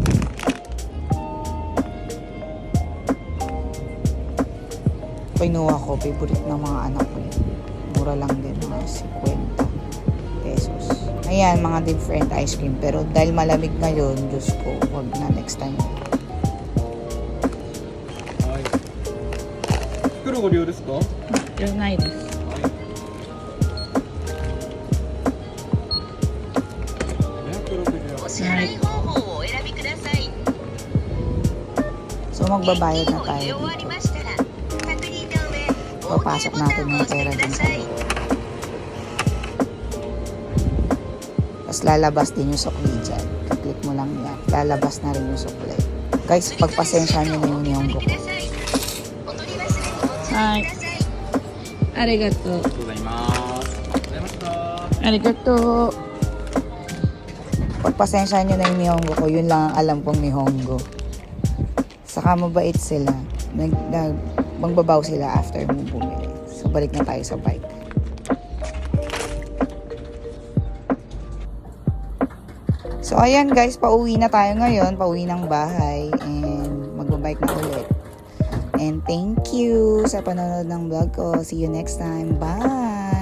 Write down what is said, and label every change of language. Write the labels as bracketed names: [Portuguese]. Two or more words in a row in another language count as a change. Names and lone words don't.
[Filipino] Kinuha ko, favorite ng mga anak ko. Mura lang din, mga 50 pesos. Ayan, mga [English] different ice cream. [Filipino] Pero dahil malamig ngayon, Diyos ko, wag na [English] next time. [Japanese] はい。袋ご利用ですか？はい。 [English] You're nice. [Filipino] So magbabayad na tayo dito. Papasok natin yung pera dun sa loob. Tapos lalabas din yung sukli dyan. Kaklik mo lang yan. Lalabas na rin yung sukli. Guys, pagpasensya nyo na yung niyonggo ko. [Japanese] Hi. Arigato. ありがとうございます。ありがとうございました。 Arigato. [Filipino] Pagpasensya nyo na yung nihongo ko, yun lang ang alam kong nihongo. Saka mabait sila. Magbabaw sila after mo bumili. So, balik na tayo sa bike. So, ayan guys, pauwi na tayo ngayon. Pauwi ng bahay. And magbabike na ulit. And [English] thank you [Filipino] sa panonood ng vlog ko. [English] See you next time. Bye!